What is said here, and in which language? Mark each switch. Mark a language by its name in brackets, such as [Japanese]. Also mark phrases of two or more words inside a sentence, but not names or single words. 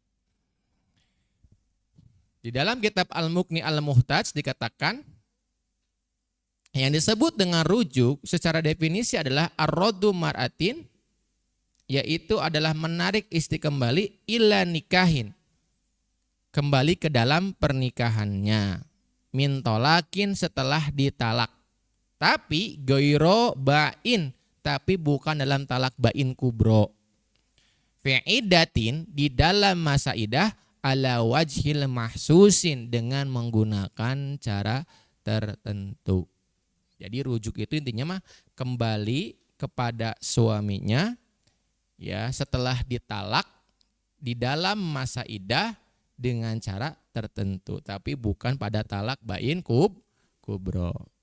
[Indonesian] Di dalam kitab Al-Mughni Al-Muhtaj dikatakan yang disebut dengan rujuk secara definisi adalah [Arabic] الرد مرأة, [Indonesian] yaitu adalah menarik istri kembali [Arabic] إلى نكاح, [Indonesian] kembali ke dalam pernikahannya. [Arabic] من طلاق [Indonesian] setelah ditalak. Tapi [Arabic] غير بائن, [Indonesian] tapi bukan dalam talak [Arabic] بائن كبرى. في عدة, [Indonesian] di dalam masa idah, [Arabic] على الوجه المخصوص, [Indonesian] dengan menggunakan cara tertentu. Jadi rujuk itu intinya mah kembali kepada suaminya ya setelah ditalak di dalam masa idah dengan cara tertentu, tapi bukan pada talak [Arabic] بائن كبرى.